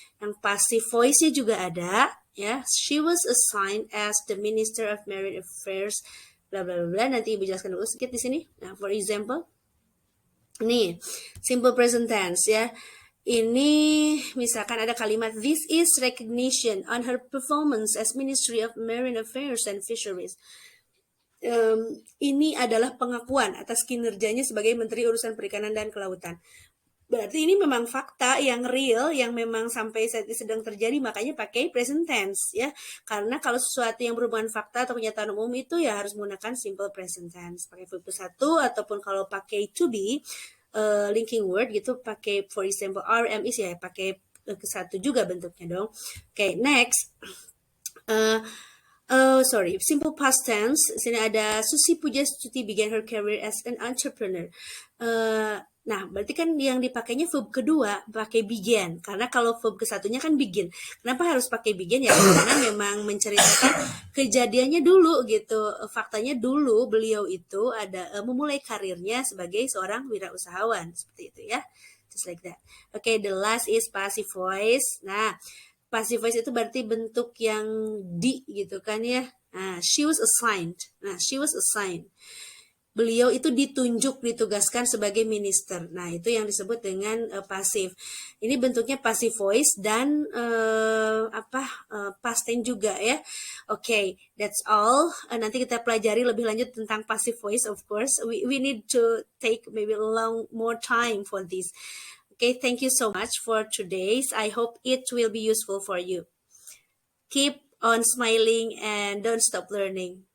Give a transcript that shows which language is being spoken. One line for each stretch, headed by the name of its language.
Indonesian: Yang passive voice-nya juga ada ya,
English: she was assigned as the Minister of Marine Affairs, bla bla bla.
Indonesian: Nanti Ibu jelaskan dulu sedikit di sini. Nah,
English: for example,
Indonesian: nih simple present tense ya. Ini misalkan ada kalimat
English: this is recognition on her performance as Ministry of Marine Affairs and Fisheries.
Indonesian: ini adalah pengakuan atas kinerjanya sebagai Menteri Urusan Perikanan dan Kelautan. Berarti ini memang fakta yang real, yang memang sampai saat ini sedang terjadi, makanya pakai present tense ya. Karena kalau sesuatu yang berhubungan fakta atau kenyataan umum itu ya harus menggunakan simple present tense. Pakai verb satu ataupun kalau pakai to be, linking word gitu, pakai
English: for example
Indonesian: RM is ya pakai ke satu juga bentuknya dong. Oke, next.
English: Sorry, simple past tense.
Indonesian: Sini ada
English: Susi Pujastuti began her career as an entrepreneur.
Indonesian: Nah, berarti kan yang dipakainya verb kedua pakai began, karena kalau verb ke satunya kan begin. Kenapa harus pakai begin ya? Karena memang menceritakan kejadiannya dulu gitu. Faktanya dulu beliau itu ada memulai karirnya sebagai seorang wirausahawan seperti itu ya.
English: Just like that. Okay, the last is passive voice.
Indonesian: Nah, passive voice itu berarti bentuk yang di gitu kan ya. Nah,
English: she was assigned. Nah, she was assigned.
Indonesian: Beliau itu ditunjuk, ditugaskan sebagai minister. Nah, itu yang disebut dengan pasif. Ini bentuknya passive voice dan past tense juga ya. Oke,
English: that's all.
Indonesian: Nanti kita pelajari lebih lanjut tentang passive voice,
English: of course. We need to take maybe more time for this. Okay, thank you so much for today's. I hope it will be useful for you. Keep on smiling and don't stop learning.